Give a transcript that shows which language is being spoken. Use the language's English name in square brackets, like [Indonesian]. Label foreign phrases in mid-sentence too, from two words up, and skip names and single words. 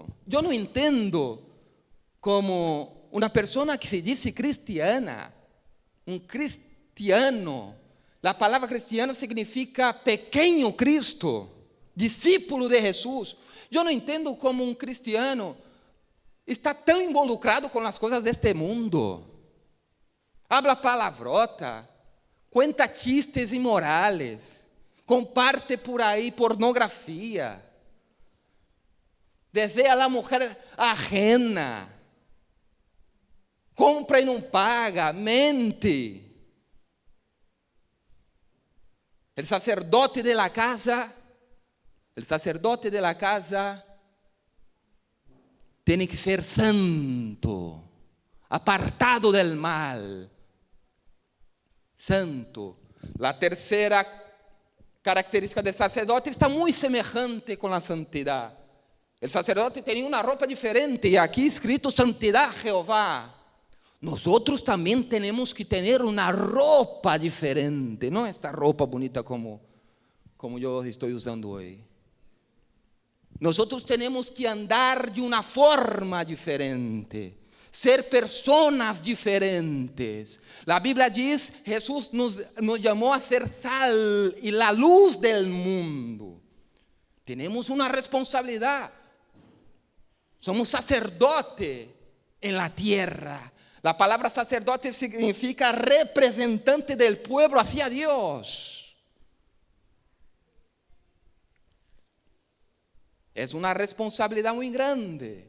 [Portuguese] Eu não entendo como uma pessoa que se diz cristiana, um cristiano. A palavra cristiano significa pequeno Cristo, discípulo de Jesus. Eu não entendo como um cristiano está tão involucrado com as coisas deste mundo. Habla palavrota, [Spanish] cuenta chistes imorales, comparte por [Portuguese] aí pornografia, deseja a mulher ajena, compra e não paga, mente. [Spanish] El sacerdote de la casa tiene que ser santo, apartado del mal. Santo. [Portuguese] A terceira característica do sacerdote está muito semelhante com a santidade. O sacerdote tinha uma roupa diferente, e aqui escrito santidade a Jeová. Nós também temos que ter uma roupa diferente, não esta roupa bonita como eu estou usando hoje. Nós temos que andar de uma forma diferente, ser personas diferentes. A Bíblia diz, Jesus nos chamou a ser sal e a luz [Spanish] del mundo. [Portuguese] Temos uma responsabilidade. [Spanish] Somos sacerdote en la tierra. La palabra sacerdote significa representante del pueblo hacia Dios. Es una responsabilidad muy grande.